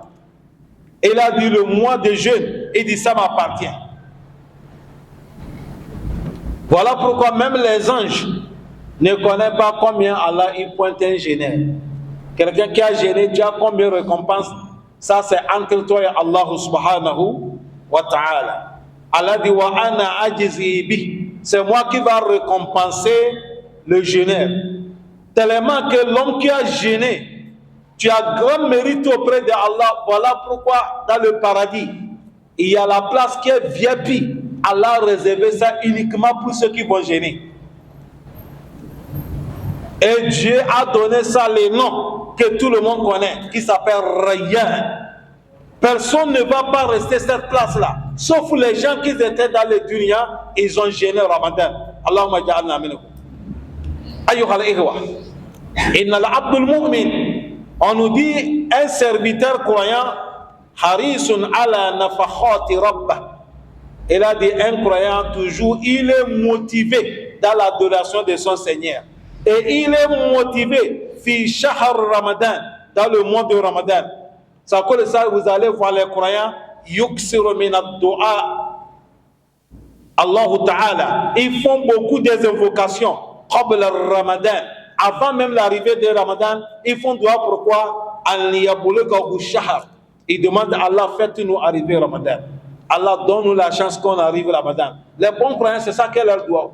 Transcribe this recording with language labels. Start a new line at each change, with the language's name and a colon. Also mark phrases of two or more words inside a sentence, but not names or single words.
French: Il a dit le mois de jeûne, il dit ça m'appartient. Voilà pourquoi même les anges ne connaissent pas combien Allah il pointe un jeûneur. Quelqu'un qui a jeûné, tu as combien de récompenses? Ça c'est entre toi et Allah
Arabic: سبحانه وتعالى.
French: Allah dit
Arabic: وأنا أجزي بي.
French: C'est moi qui va récompenser le jeûneur. Tellement que l'homme qui a jeûné, tu as grand mérite auprès de Allah. Voilà pourquoi dans le paradis, il y a la place qui est VIP. Allah a réservé ça uniquement pour ceux qui vont jeûner. Et Dieu a donné ça les noms que tout le monde connaît, qui s'appelle Rayyan. Personne ne va pas rester cette place-là, sauf les gens qui étaient dans le dunya, ils ont jeûné Ramadan.
Arabic: اللهم اجعلنا منهم. أيها الإخوة، إن العبد المؤمن.
French: On nous dit, un serviteur croyant,
Arabic: حريص على نفحات ربه.
French: Il a dit, un croyant toujours, il est motivé dans l'adoration de son Seigneur. Et il est motivé,
Arabic: في شهر رمضان,
French: dans le mois de Ramadan. Ça cause ça, vous allez voir les croyants,
Arabic: يكثر من الدعاء. الله تعالى,
French: ils font beaucoup des invocations,
Arabic: قبل رمضان.
French: Avant même l'arrivée de Ramadan, ils font dua pourquoi? Ils demandent à Allah, faites-nous arriver Ramadan. Allah donne-nous la chance qu'on arrive Ramadan. Les bons croyants, c'est ça qu'est leur dua.